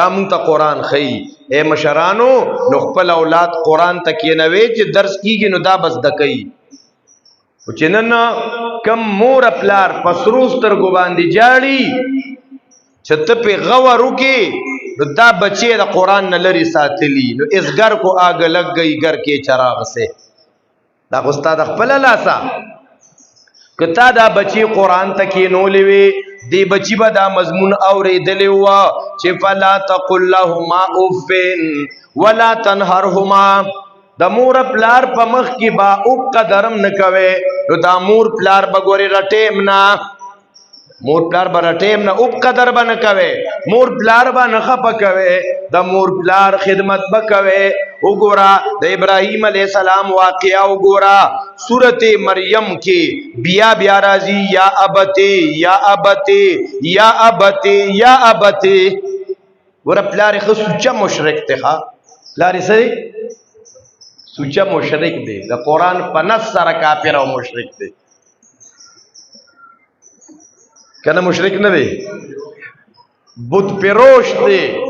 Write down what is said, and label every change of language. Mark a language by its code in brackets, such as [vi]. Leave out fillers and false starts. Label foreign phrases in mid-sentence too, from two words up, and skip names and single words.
[ps] مونږ ته قرآن ښیي اے مشرانو نو خپل اولاد قرآن ته کښېنوئ چې درس کېږي نو دا به زده کوي خو چې نن کم مور پلار په سرو سترګو باندې جاړي چې ته پې غور وکې نو دا بچې د قرآن نه لرې ساتلي نو [ur] اس گر کو آگ لگ گئی گر کې چراغ سے [ps] دا خو ستا د خپله لاسه که تا دا بچی قرآن ته کښېنولې وې دی بچی به دا مضمون اورېدلی وه چې [ar] فلا تقل لهما اف ولا تنهرهما [ps] د مور پلار په مخ کې با اوب قدرم نه کوي نو دا مور پلار به ګورې رټیم نه مور پلار به رټیم نه اوب قدر به نه کوي مور پلار به نه خفه کوي د مور پلار خدمت به کوي وګوره د ابراهیم [ar] علیه السلام [ps] واقعه وګوره سورت مریم کې بیا بیا راځي [ar] یا ابتی یا ابتی یا ابتی یا ابتی [ps] ګوره پلار یې ښه سوچه مشرک دی ښه پلار یې څه سوچه مشرک دی د قرآن په نص سره کافر او مشرک دی کنه مشرک نه دی بت پروش دی